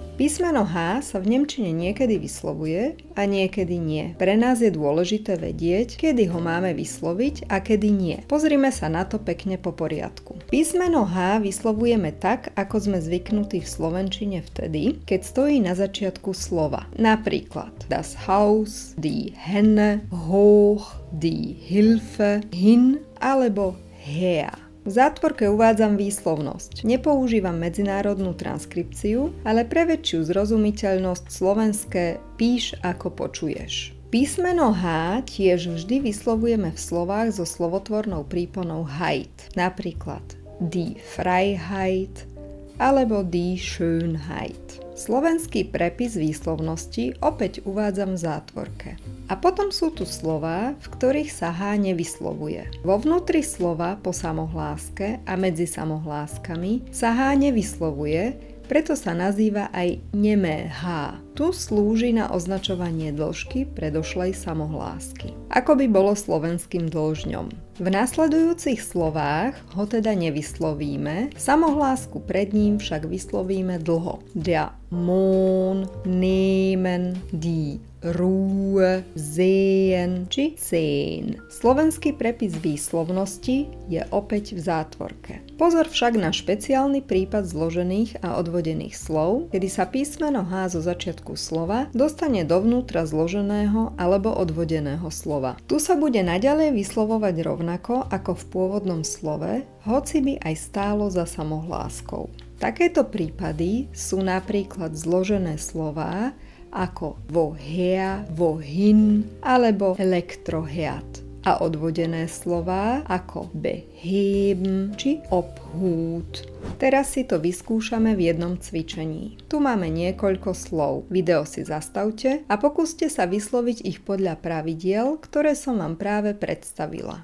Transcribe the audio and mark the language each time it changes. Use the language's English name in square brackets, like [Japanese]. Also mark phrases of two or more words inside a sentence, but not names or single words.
[Slovak] Písmeno H sa v nemčine niekedy vyslovuje a niekedy nie. Pre nás je dôležité vedieť, kedy ho máme vysloviť a kedy nie. Pozrime sa na to pekne po poriadku. Písmeno H vyslovujeme tak, ako sme zvyknutí v slovenčine vtedy, keď stojí na začiatku slova. [German] Napríklad das Haus, die Henne, hoch, die Hilfe, hin alebo her. [Slovak] V zátvorke uvádzam výslovnosť. Nepoužívam medzinárodnú transkripciu, ale pre väčšiu zrozumiteľnosť slovenské píš ako počuješ. Písmeno H tiež vždy vyslovujeme v slovách so slovotvornou príponou Heit, napríklad [German] die Freiheit [Slovak] alebo [German] die Schönheit. [Slovak] Slovenský prepis výslovnosti opäť uvádzam v zátvorke. A potom sú tu slová, v ktorých sa H nevyslovuje. Vo vnútri slova po samohláske a medzi samohláskami sa H nevyslovuje, preto sa nazýva aj nemé H. Tu slúži na označovanie dĺžky predošlej samohlásky. Ako by bolo slovenským dĺžňom. V nasledujúcich slovách ho teda nevyslovíme, samohlásku pred ním však vyslovíme dlho. [German] Der Mond, nehmen, die Ruhe, sehen či sehen. [Slovak] Slovenský prepis výslovnosti je opäť v zátvorke. Pozor však na špeciálny prípad zložených a odvodených slov, kedy sa písmeno H zo začiatku slova dostane dovnútra zloženého alebo odvodeného slova. Tu sa bude naďalej vyslovovať rovnako ako v pôvodnom slove, hoci by aj stálo za samohláskou. Takéto prípady sú napríklad zložené slová ako [German] woher, wohin [Slovak] alebo elektroherd a odvodené slová ako beheben či obhut. Teraz si to vyskúšame v jednom cvičení. Tu máme niekoľko slov. Video si zastavte a pokúste sa vysloviť ich podľa pravidiel, ktoré som vám práve predstavila.